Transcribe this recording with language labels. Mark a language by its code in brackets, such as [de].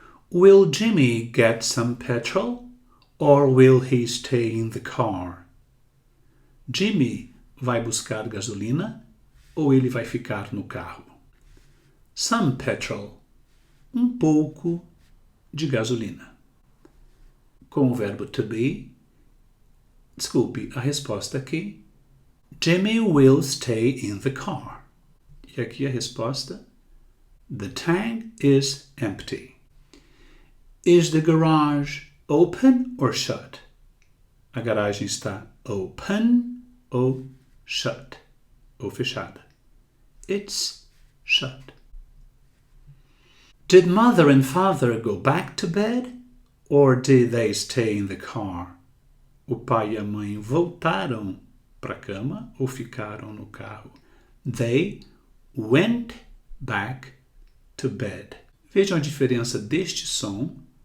[en] Will Jimmy get some petrol or will he stay in the car? [pt] Jimmy vai buscar gasolina ou ele vai ficar no carro? [en] Some petrol. [pt] Um pouco de gasolina. Com o verbo to be. Desculpe, a resposta aqui. [en] Jimmy will stay in the car. [pt] E aqui a resposta. [en] The tank is empty. Is the garage open or shut? [pt] A garagem está [en] open ou shut, [pt] ou fechada. [en] It's shut. Did mother and father go back to bed or did they stay in the car? [pt] O pai e a mãe voltaram para a cama ou ficaram no carro? [en] They went back to bed. [pt] Vejam a diferença deste som.